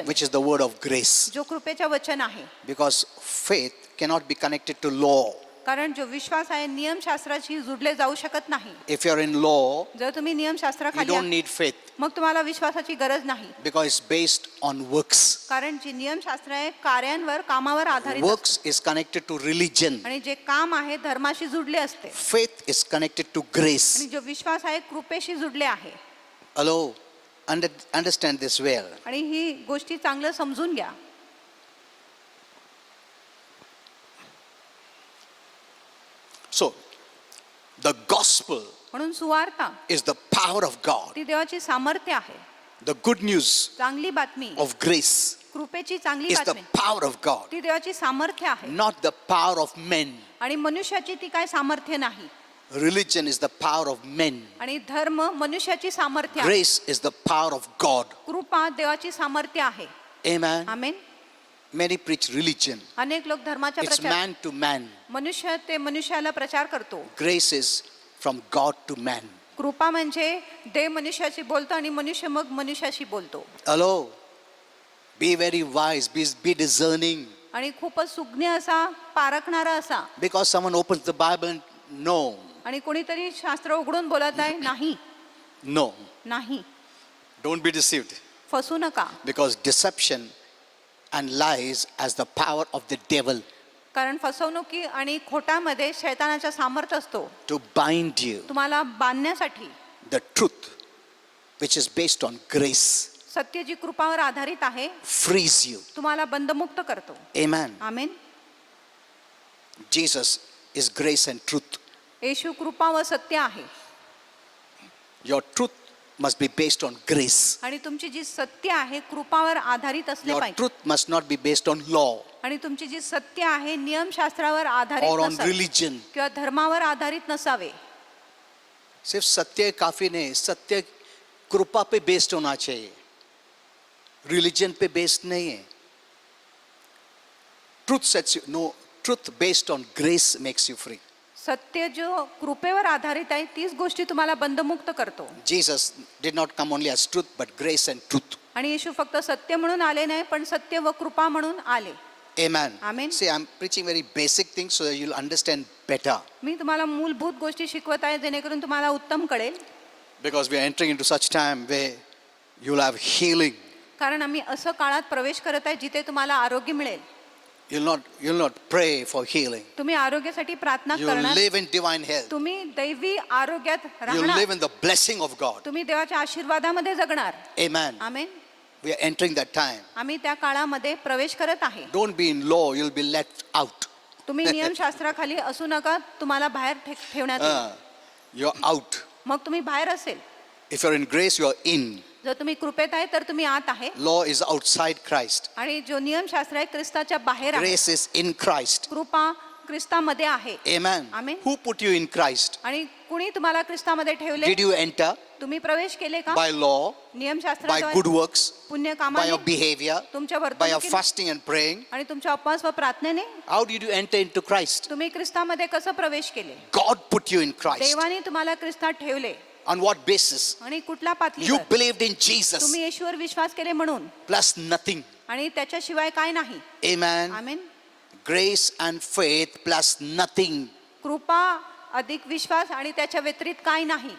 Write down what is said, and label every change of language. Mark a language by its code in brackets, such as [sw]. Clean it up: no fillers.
[en] which is the word of grace. [mr] जो कृपेचे वचन आहे. [en] Because faith cannot be connected to law. [mr] कारण जो विश्वास आहे नियमशास्त्राशी जुडले जाऊ शकत नाही. [en] If you're in law, [mr] जर तुम्ही [en] you [mr] नियमशास्त्राखाली [en] don't [mr] आहात, [en] need faith [mr] मग तुम्हाला विश्वासाची गरज नाही. [en] because it's based on works. [mr] कारण जे नियमशास्त्र आहे कार्यांवर कामावर आधारित असते. [en] Works is connected to religion. [mr] आणि जे काम आहे धर्माशी जुडले असते. [en] Faith is connected to grace. [mr] आणि जो विश्वास आहे कृपेशी जुडले आहे. [en] Hello, understand this well. [mr] आणि ही गोष्टी चांगलं समजून घ्या. [en] So, the gospel [mr] म्हणून सुवार्ता [en] is the power of God. [mr] ती देवाची सामर्थ्य आहे. [en] The good news [mr] चांगली बातमी [en] of grace [mr] कृपेची चांगली [en] is the [mr] बातमी [en] power of God, [mr] ती देवाची सामर्थ्य आहे. [en] not the power of men. [mr] आणि मनुष्याची ती काय सामर्थ्य नाही. [en] Religion is the power of men. [mr] आणि धर्म मनुष्याची सामर्थ्य आहे. [en] Grace is the power of God. [mr] कृपा देवाची सामर्थ्य आहे. [en] Amen. [mr] आमेन. [en] Many preach religion. [mr] अनेक लोक धर्माचा [en] It's [mr] प्रचार [en] man to man. [mr] मनुष्य ते मनुष्याला प्रचार करतो. [en] Grace is from God to man. [mr] कृपा म्हणजे देव मनुष्याशी बोलतो आणि मनुष्य मग मनुष्याशी बोलतो. [en] Hello. Be very wise. Be discerning. [mr] आणि खूपच सुज्ञ असा पारखणारा असा. [en] Because someone opens the Bible and no. [mr] आणि कोणीतरी शास्त्र उघडून बोलत आहे नाही [en] No. [mr] नाही. [en] Don't be deceived. [mr] फसू नका. [en] Because deception and lies as the power of the devil [mr] कारण फसवणुकी आणि खोटामध्ये शैतानाचा सामर्थ्य असतो [en] to bind you. [mr] तुम्हाला बांधण्यासाठी. [en] The truth, which is based on grace, [mr] सत्य जी कृपावर आधारित आहे [en] frees you. [mr] तुम्हाला बंधमुक्त करतो. [en] Amen. [mr] Amen. [en] Jesus is grace and truth. [mr] येशू कृपा व सत्य आहे. [en] Your truth must be based on grace. [mr] आणि तुमची जी सत्य आहे कृपावर आधारित असले [en] Your [mr] पाहिजे. [en] truth must not be based on law [mr] आणि तुमची जी सत्य आहे नियमशास्त्रावर आधारित [en] or on [mr] नसावे [en] religion. [mr] किंवा धर्मावर आधारित नसावे. [hi] सिर्फ सत्य काफी नहीं, सत्य कृपा पे बेस्ड होना चाहिए, रिलीजन पे बेस्ड नहीं है. [en] Truth sets you, no, truth based on grace makes you free. [mr] सत्य जो कृपेवर आधारित आहे तीच गोष्टी तुम्हाला बंधमुक्त करतो. [en] Jesus did not come only as truth but grace and truth. [mr] आणि येशू फक्त सत्य म्हणून आले नाही पण सत्य व कृपा म्हणून आले. [en] Amen. Amen. See, I'm preaching very basic things so that you'll understand better. [mr] मी तुम्हाला मूलभूत गोष्टी शिकवत आहे जेणेकरून तुम्हाला उत्तम कळेल. [en] Because we are entering into such time where you'll have healing. [mr] कारण आम्ही असं काळात प्रवेश करत आहे जिथे तुम्हाला आरोग्य मिळेल. [en] You'll not pray for healing. [mr] तुम्ही आरोग्यासाठी प्रार्थना [en] You'll [mr] करणार. [en] live in divine health. [mr] तुम्ही दैवी आरोग्यात [en] You'll [mr] राहणार. [en] live in the blessing of God. [mr] तुम्ही देवाच्या आशीर्वादामध्ये जगणार. [en] Amen. [mr] Amen. [en] We are entering that time. [mr] आम्ही त्या काळामध्ये प्रवेश करत आहे. [en] Don't be in law, you'll be let out. [mr] तुम्ही नियमशास्त्राखाली असू नका तुम्हाला बाहेर ठेवण्यात येईल. [en] You're out. [mr] मग तुम्ही बाहेर असेल. [en] If you're in grace, you're in. [mr] जर तुम्ही कृपेत आहे तर तुम्ही आत आहे. [en] Law is outside Christ. [mr] आणि जो नियमशास्त्र आहे ख्रिस्ताच्या बाहेर आहे. [en] Grace is in Christ. [mr] कृपा ख्रिस्तामध्ये आहे. [en] Amen. Amen. Who put you in Christ? [mr] आणि कुणी तुम्हाला ख्रिस्तामध्ये ठेवले? [en] Did you enter [mr] तुम्ही प्रवेश केले का? [en] by law, by [mr] नियमशास्त्राद्वारे [en] good works, [mr] पुण्य [en] by [mr] कामाने [en] your behavior, [mr] तुमच्या [en] by your [mr] वर्तणुकीने [en] fasting and praying? [mr] आणि तुमच्या उपवास व प्रार्थनेने [en] How did you enter into Christ? [mr] तुम्ही ख्रिस्तामध्ये कसं प्रवेश केले? [en] God put you in Christ. [mr] देवाने तुम्हाला ख्रिस्तात ठेवले. [en] On what basis? [mr] आणि कुठल्या [en] You [mr] पातळीवर? [en] believed in Jesus [mr] तुम्ही येशूवर विश्वास केले म्हणून. [en] plus nothing. [mr] आणि त्याच्याशिवाय काय नाही. [en] Amen. [mr] Amen. [en] Grace and faith plus nothing. [mr] कृपा अधिक विश्वास आणि त्याच्या व्यतिरिक्त काय नाही.